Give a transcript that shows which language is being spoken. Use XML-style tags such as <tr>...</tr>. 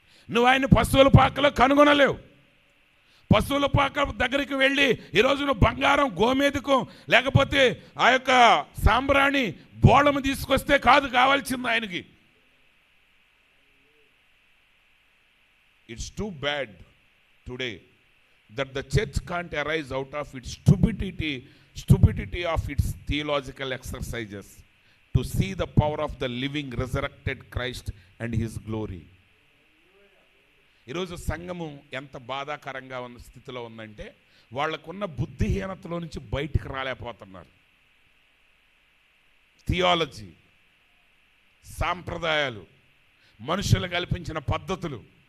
<te>నువ్వు ఆయన పశువుల పాకలో కనుగొనలేవు. పశువుల పాక దగ్గరికి వెళ్ళి ఈరోజు నువ్వు బంగారం, గోమేధికం, లేకపోతే ఆ యొక్క సాంబ్రాణి బోళము తీసుకొస్తే కాదు కావాల్సింది ఆయనకి.</te> <en>It's too bad today that the church can't arise out of its stupidity of its theological exercises to see the power of the living resurrected Christ and his glory.</en> <te>ఈరోజు సంఘము ఎంత బాధాకరంగా ఉన్న స్థితిలో ఉందంటే వాళ్ళకున్న బుద్ధిహీనతలో నుంచి బయటికి రాలేకపోతున్నారు. థియాలజీ, సాంప్రదాయాలు, మనుషులు కల్పించిన పద్ధతులు.</te>